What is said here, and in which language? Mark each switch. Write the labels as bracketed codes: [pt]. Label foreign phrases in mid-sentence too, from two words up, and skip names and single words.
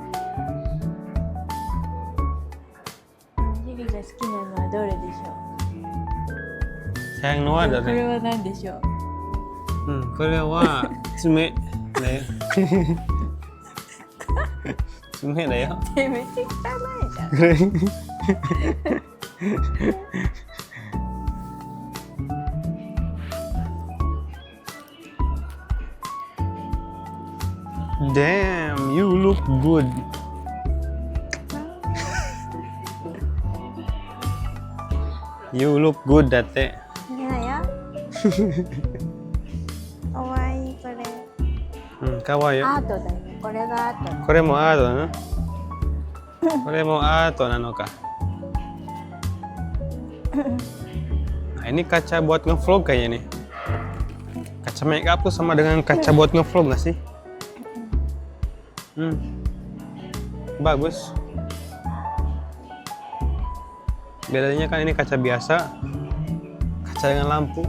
[ja] ジリが好きなのはどれでしょ [id] sayang no [ja] う？ [id] ada [ja] これね。は何でしょう？これは爪ね。爪だよ。めっちゃ汚いじゃん。 [en] Damn, you look good. You look good [ja] だって。いやよ。かわいいこれ。かわいいよ。アートだよ。これがアート。これもアートだな。これもアートなのか。 [id] Nah, ini kaca buat ngevlog kayaknya nih. Kaca make up tuh sama dengan kaca buat ngevlog nggak sih? Bagus. Bedanya kan ini kaca biasa, kaca dengan lampu.